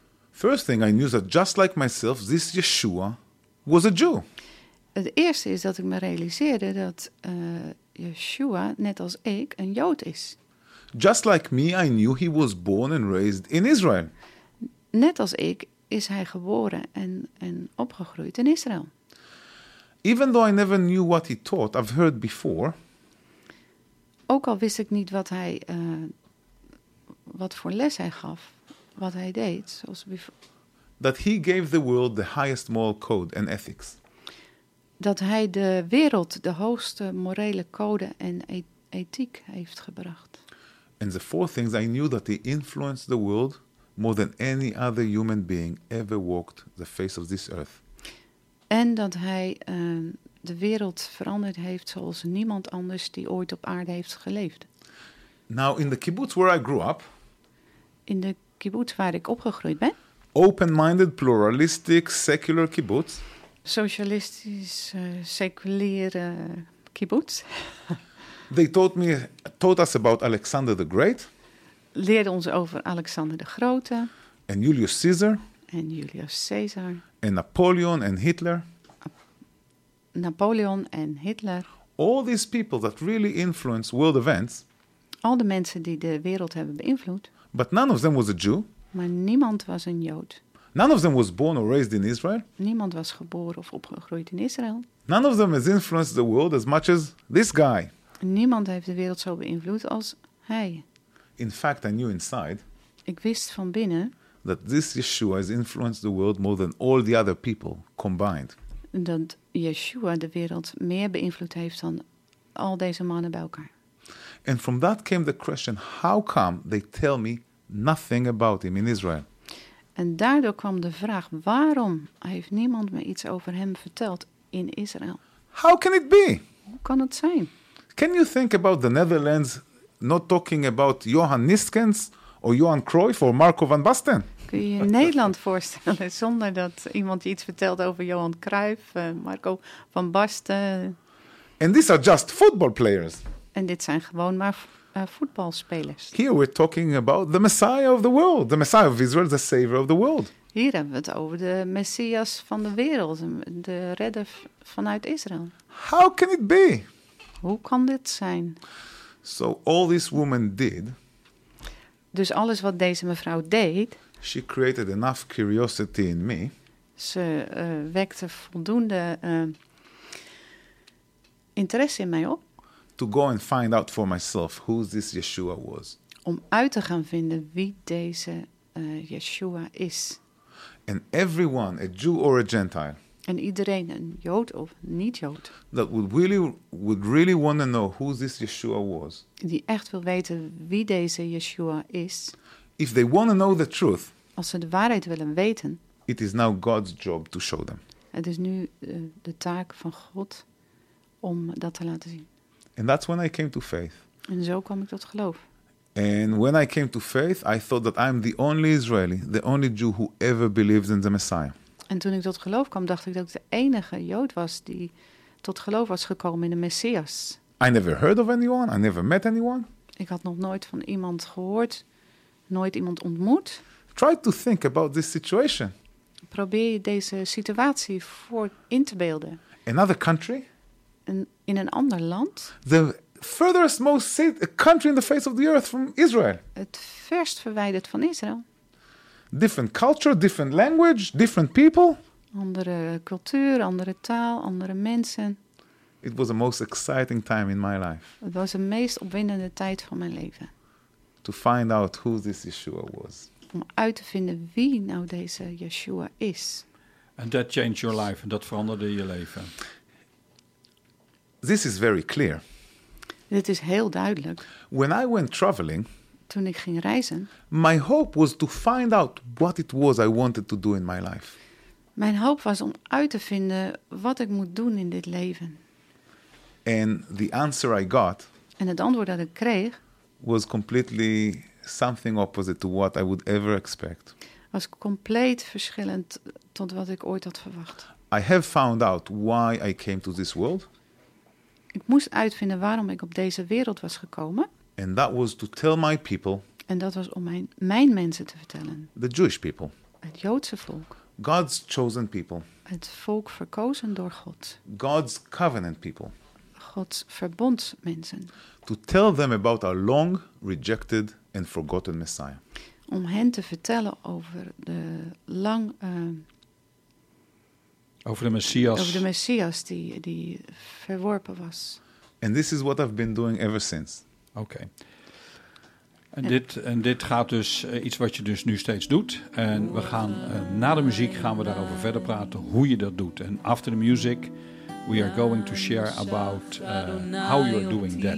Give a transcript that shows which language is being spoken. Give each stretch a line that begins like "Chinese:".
English: First thing I knew that just like myself, this Yeshua was a Jew.
Dutch: Het eerste is dat ik me realiseerde dat Yeshua, net als ik, een Jood is.
English: Just like me, I knew he was born and raised in Israel.
Dutch: Net als ik is hij geboren en opgegroeid in Israël.
English: Even though I never knew what he taught, I've heard before.
Dutch: Ook al wist ik niet wat hij wat voor les hij gaf. Wat hij deed, zoals
English: that he gave the world the highest moral code and ethics.
Dutch: Dat hij de wereld de hoogste morele code en ethiek heeft gebracht.
English: And the four things I knew that he influenced the world more than any other human being ever walked the face of this earth.
Dutch: En dat hij de wereld veranderd heeft zoals niemand anders die ooit op aarde heeft geleefd.
English: Now in the kibbutz where I grew up.
Dutch: In de kibbutz waar ik opgegroeid ben.
English: Open-minded, pluralistic, secular kibbutz.
Dutch: Socialistisch, seculiere kibbutz.
English: They taught us about Alexander the Great.
Dutch: Leerde ons over Alexander de Grote. En Julius Caesar. En Julius Caesar. En Napoleon en Hitler. Napoleon en Hitler.
English: All these people that really influenced world events.
Dutch: Al de mensen die de wereld hebben beïnvloed.
English: But none of them was a Jew.
Dutch: Maar niemand was een Jood.
English: None of them was born or raised in Israel.
Dutch: Niemand was geboren of opgegroeid in Israël.
English: None of them has influenced the world as much as this guy.
Dutch: Niemand heeft de wereld zo beïnvloed als hij.
English: In fact, I knew inside.
Dutch: Ik wist van binnen.
English: That this Yeshua has influenced the world more than all the other people combined.
Dutch: Dat Yeshua de wereld meer beïnvloed heeft dan al deze mannen bij elkaar.
English: And from that came the question, how come they tell me nothing about him in Israel?
Dutch: En daardoor kwam de vraag, waarom heeft niemand me iets over hem verteld in Israël?
English: How can it be?
Dutch: Hoe kan het zijn?
English: Can you think about the Netherlands not talking about Johan Niskens or Johan Cruyff or Marco van Basten?
Dutch: Kun je Nederland voorstellen zonder dat iemand je iets vertelt over Johan Cruyff, Marco van Basten?
English: And these are just football players.
Dutch: En dit zijn gewoon maar voetbalspelers.
English: Here we're talking about the Messiah of the world, the Messiah of Israel, the Savior of the world.
Dutch: Hier hebben we het over de Messias van de wereld, de redder vanuit Israël.
English: How can it be?
Dutch: Hoe kan dit zijn?
English: So all this woman did.
Dutch: Dus alles wat deze mevrouw deed.
English: She created enough curiosity in me.
Dutch: Ze wekte voldoende interesse in mij op.
English: To go and find out for myself who this Yeshua was.
Dutch: Om uit te gaan vinden wie deze Yeshua is.
English: And everyone, a Jew or a Gentile.
Dutch: En iedereen, een Jood of niet-Jood.
English: That would really want to know who this Yeshua was.
Dutch: Die echt wil weten wie deze Yeshua is.
English: If they want to know the truth.
Dutch: Als ze de waarheid willen weten.
English: It is now God's job to show them.
Dutch: Het is nu de taak van God om dat te laten zien.
English: And that's when I came to faith.
Dutch: En zo kwam ik tot geloof.
English: And when I came to faith, I thought that I'm the only Israeli, the only Jew who ever believed in the Messiah.
Dutch: En toen ik tot geloof kwam, dacht ik dat ik de enige Jood was die tot geloof was gekomen in de Messias.
English: I never heard of anyone, I never met anyone.
Dutch: Ik had nog nooit van iemand gehoord, nooit iemand ontmoet.
English: Try to think about this situation.
Dutch: Probeer je deze situatie voor in te beelden.
English: Another country?
Dutch: In een ander land?
English: The furthest most country in the face of the earth from Israel.
Dutch: Het verst verwijderd van Israël.
English: Different culture, different language, different people.
Dutch: Andere cultuur, andere taal, andere mensen.
English: It was the most exciting time in my life.
Dutch: Het was de meest opwindende tijd van mijn leven.
English: To find out who this Yeshua was.
Dutch: Om uit te vinden wie nou deze Yeshua is.
English: And that changed your life.
Dutch: En dat veranderde je leven.
English: This is very clear.
Dutch: Dit is heel duidelijk.
English: When I went traveling.
Dutch: Toen ik ging reizen.
English: My hope was to find out what it was I wanted to do in my life.
Dutch: Mijn hoop was om uit te vinden wat ik moet doen in dit leven.
English: And the answer I got.
Dutch: En het antwoord dat ik kreeg.
English: Was completely something opposite to what I would ever expect.
Dutch: Was compleet verschillend tot wat ik ooit had verwacht.
English: I have found out why I came to this world.
Dutch: Ik moest uitvinden waarom ik op deze wereld was gekomen.
English: And that was to tell my people.
Dutch: En dat was om mijn mensen te vertellen.
English: The Jewish people.
Dutch: Het Joodse volk.
English: God's chosen people.
Dutch: Het volk verkozen door God.
English: God's covenant people.
Dutch: Gods verbondsmensen.
English: To tell them about our long rejected and forgotten Messiah.
Dutch: Om hen te vertellen over de lang over de Messias. Over de Messias die verworpen was.
English: And this is what I've been doing ever since.
Dutch: Oké. En dit gaat dus iets wat je dus nu steeds doet. En we gaan na de muziek gaan we daarover verder praten hoe je dat doet.
English: En after the music, we are going to share about how you're doing that.